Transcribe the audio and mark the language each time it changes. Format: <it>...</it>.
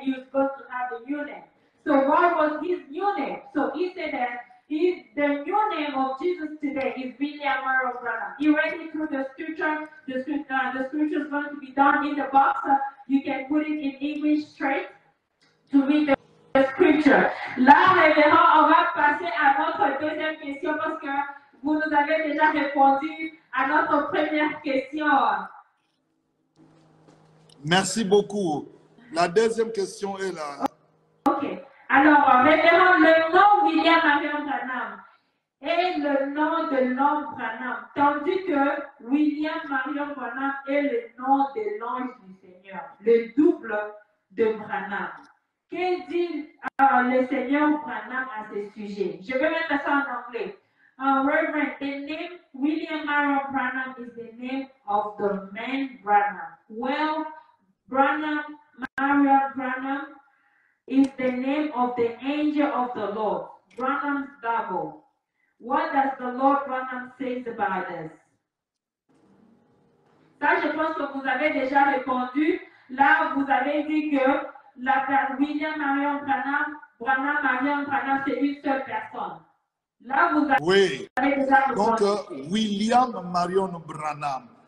<en>He was going to have a new name. So what was His new name? So he said that the new name of Jesus today is William Merrill Branham. He read it through the scripture. The scripture is going to be down in the box. You can put it in English straight to read the scripture.</en> <fr>Là, révérend, on va passer à notre deuxième question parce que vous nous avez déjà répondu à notre première question. Merci beaucoup. La deuxième question est là. Ok. Alors, révérend, le nom William Marion Branham est le nom de l'homme Branham, tandis que William Marion Branham est le nom de l'ange du Seigneur, le double de Branham. Que dit le Seigneur Branham à ce sujet? Je vais mettre ça en anglais.</fr> <en>Reverend, the name William Marion Branham is the name of the man Branham. Well, Marion Branham is the name of the angel of the Lord, Branham's double. What does the Lord Branham say about this?</en> <fr>Ça, je pense que vous avez déjà répondu. Là, vous avez dit que William Marion Branham, c'est une seule personne. Là, vous avez déjà répondu. Donc, William Marion Branham.</fr>